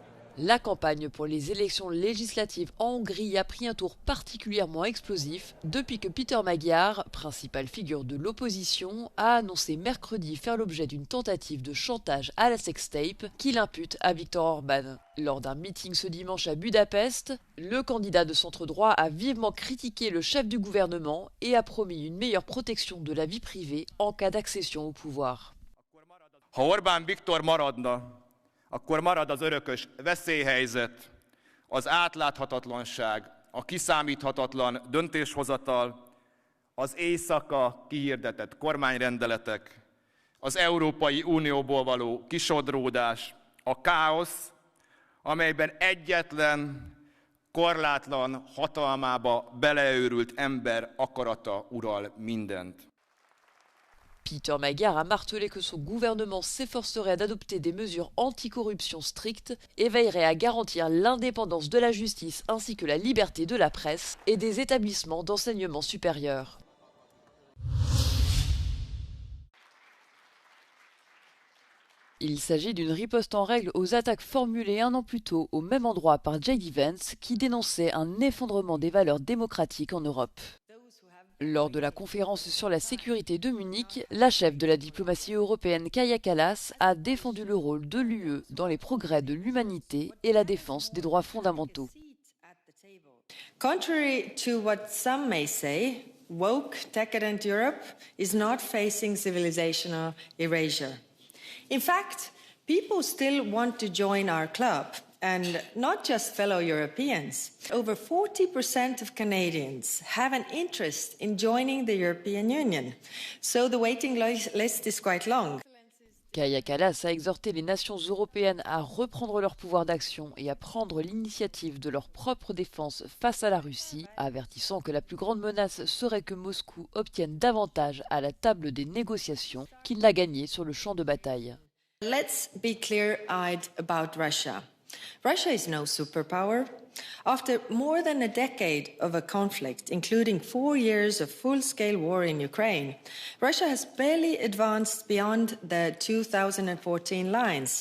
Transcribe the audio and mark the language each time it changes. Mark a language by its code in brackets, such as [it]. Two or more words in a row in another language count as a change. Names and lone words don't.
[fr] La campagne pour les élections législatives en Hongrie a pris un tour particulièrement explosif depuis que Peter Magyar, principale figure de l'opposition, a annoncé mercredi faire l'objet d'une tentative de chantage à la sextape qu'il impute à Viktor Orban. Lors d'un meeting ce dimanche à Budapest, le candidat de centre-droit a vivement critiqué le chef du gouvernement et a promis une meilleure protection de la vie privée en cas d'accession au pouvoir. [hu] Ha Orbán Viktor maradna, akkor marad az örökös veszélyhelyzet, az átláthatatlanság, a kiszámíthatatlan döntéshozatal, az éjszaka kihirdetett kormányrendeletek, az Európai Unióból való kisodródás, a káosz, amelyben egyetlen korlátlan hatalmába beleőrült ember akarata ural mindent. [fr] Peter Magyar a martelé que son gouvernement s'efforcerait d'adopter des mesures anticorruption strictes et veillerait à garantir l'indépendance de la justice ainsi que la liberté de la presse et des établissements d'enseignement supérieur. Il s'agit d'une riposte en règle aux attaques formulées un an plus tôt au même endroit par J.D. Vance qui dénonçait un effondrement des valeurs démocratiques en Europe. Lors de la conférence sur la sécurité de Munich, la chef de la diplomatie européenne Kaja Kallas a défendu le rôle de l'UE dans les progrès de l'humanité et la défense des droits fondamentaux. [en] Contrary to what some may say, woke, decadent Europe is not facing civilizational erasure. In fact, people still want to join our club. And not just fellow Europeans. Over 40% of Canadians have an interest in joining the European Union. So the waiting list is quite long. [fr] Kaja Kallas a exhorté les nations européennes à reprendre leur pouvoir d'action et à prendre l'initiative de leur propre défense face à la Russie, avertissant que la plus grande menace serait que Moscou obtienne davantage à la table des négociations qu'il n'a gagné sur le champ de bataille. [en] Let's be clear-eyed about Russia. Russia is no superpower. After more than a decade of a conflict, including 4 years of full-scale war in Ukraine, Russia has barely advanced beyond the 2014 lines.